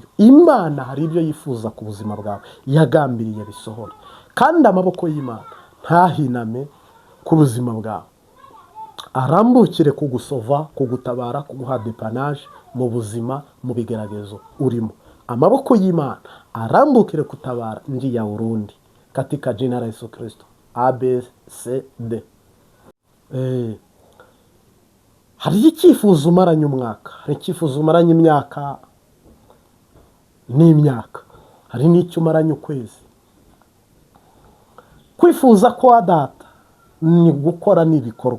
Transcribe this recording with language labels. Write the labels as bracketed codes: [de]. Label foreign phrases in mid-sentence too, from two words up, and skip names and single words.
[rn] Imana hari ibyo yifuza ku buzima bwawe, yagambiriye bisohora. Kandi amaboko y'Imana ntahiname ku buzima bwawe, arambukire kugusova, kugutabara, kuguha depanaje mu buzima, mu bigeragezo urimo. Amaboko y'Imana arambukire kutabara [sw] nchi ya Burundi katika jina la Yesu Kristo. ABCD. [rn] Hari icyifuzo umaranye umwaka, hari icyifuzo umaranye imyaka n'imyaka, hari n'icyo umaranye ukwezi. Kwifuza kwa data ni gukora n'ibikorwa.